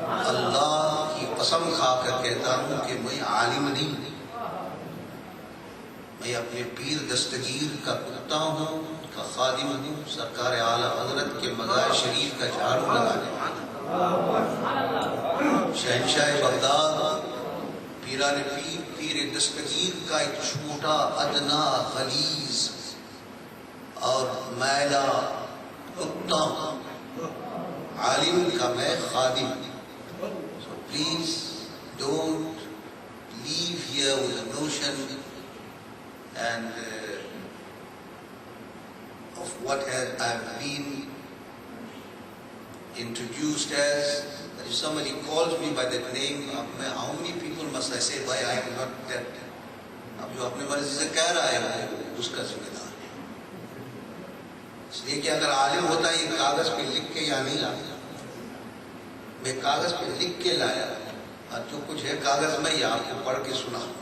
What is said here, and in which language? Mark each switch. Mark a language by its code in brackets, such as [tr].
[hi] अल्लाह की कसम खाकर कहता हूँ कि मैं आलिम नहीं, मैं अपने पीर दस्तगीर का कुत्ता हूँ, का खादिम हूँ, सरकार आला हजरत के मज़ार शरीफ का झाड़ू लगाने वाला, शहंशाह बगदाद पीरान पीर पीर दस्तगीर का एक छोटा अदना खलीज और मैला कुत्ता, आलिम का मैं खादिम। [en] So please don't leave here with a notion and of what I've been introduced as. That if somebody calls me by that name, how many people must I say, why I am not that? [hi] अब जो अपने मर्जी से कह रहा है उसका जिम्मेदार है। इसलिए कि अगर आलिम होता है, ये कागज पे लिख के या नहीं लाया, मैं कागज पे लिख के लाया और जो कुछ है कागज में ही आपको पढ़ के सुना।